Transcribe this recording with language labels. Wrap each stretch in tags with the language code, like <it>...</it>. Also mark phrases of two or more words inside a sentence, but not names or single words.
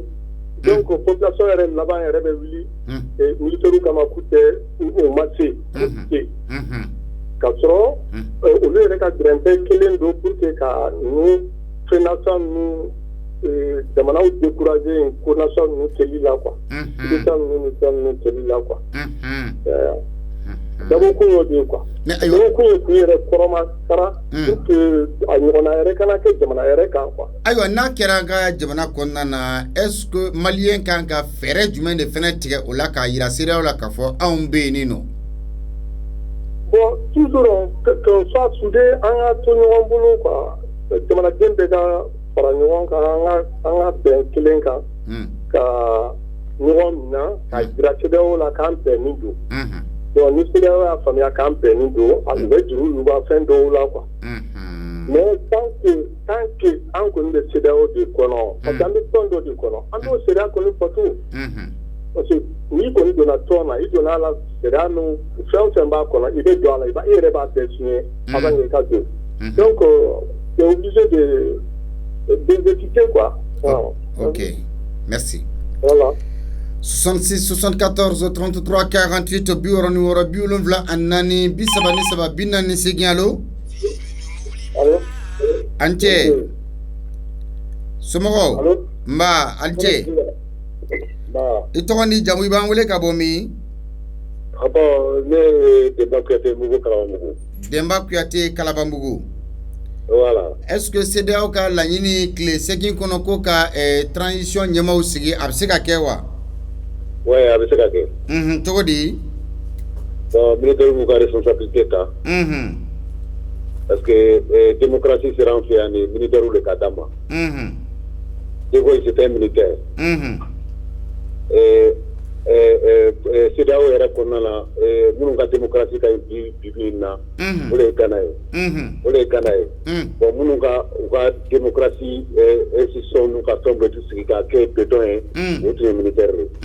<bm>Donc population yɛrɛ laban yɛrɛ bɛ wuli militaires kama k'u tɛ o ma se ka sɔrɔ olu yɛrɛ ka gɛrɛntɛ kelen don</bm> <fr>pour que</fr> <bm>ka ninnu fɛn nation ninnu jamanaw décourager ko nation ninnu kɛli la quoi état ninnu ni fɛn ninnu kɛli la quoi dabɔkun y'o de ye quoi dabɔkun ye k'u yɛrɛ kɔrɔma sara</bm> <fr>pour que</fr> <bm>a ɲɔgɔnna yɛrɛ kana kɛ jamana yɛrɛ kan quoi. Ayiwa n'a kɛra an ka jamana kɔnɔna na</bm> <fr>est-ce que</fr> <bm>maliyɛn kan ka fɛɛrɛ jumɛn de fɛnɛ tigɛ o la k'a yira CEDEAO la k'a fɔ anw bɛ yen nɔ?</bm> <fr>Bon toujours qu'on soit soudés</fr> <bm>an ka to ɲɔgɔn bolo quoi jamanaden bɛɛ ka fara ɲɔgɔn kan an ka bɛn kelen kan ka ɲɔgɔn minɛ ka jira CEDEAO la k'an bɛnnen don. Donc ni CEDEAO y'a faamuya k'an bɛnnen don a bɛ juru yuba fɛn dɔw la quoi.</bm> <fr>Mais tant que</fr> <bm>an kɔni bɛ CEDEAO de kɔnɔ</bm> <fr>parce que</fr> <bm>an bɛ tɔn dɔ de kɔnɔ an t'o sariya kɔni bato.</bm> <fr>Parce que</fr> <bm>n'i kɔni donna tɔn na i donna a la sariya nu fɛn o fɛn b'a kɔnɔ i bɛ don a la i yɛrɛ b'a bɛɛ signé</bm> <fr>avant que</fr> <bm>i ka don.</bm> <fr>Donc tu es obligé d'exécuter quoi. Ok, merci. Voilà.</fr> <bm>66 74 33 48 biwɔrɔ ni wɔɔrɔ 74 4 37 48 allo.</bm> <fr>Allo.</fr> <bm>An cɛ. Somɔgɔw.</bm> <fr>Allo.</fr> <bm>Nba an cɛ. I tɔgɔ ni jamu i b'an wele ka bɔ min? Ne ye Denba Kuyate Mugu Kalabanbugu. Denba Kuyate Kalabanbugu.</bm> <fr>Voilà. Est-ce que</fr> <bm>CEDEAO ka laɲini tile 8 kɔnɔ ko ka transition ɲɛmaw sigi a bɛ se ka kɛ wa? Ouais, a bɛ se ka kɛ. Cogo di? Bon, militaires b'u ka responsabilité ta.</bm> <fr>Parce que démocratie sera en fait</fr> <bm>yan de militaires de ka d'a ma.</bm> <fr>De Gaulle c'était un militaire.</fr> <bm>CEDEAO yɛrɛ kɔnɔna la minnu ka démocratie ka ɲi bi in na o de ye Ghana ye. Bon minnu ka u ka</bm> <fr>démocratie institution</fr> <bm>n'u ka fɛn bɛɛ tu sigi k'a kɛ béton ye o tun ye militaire de ye.</bm>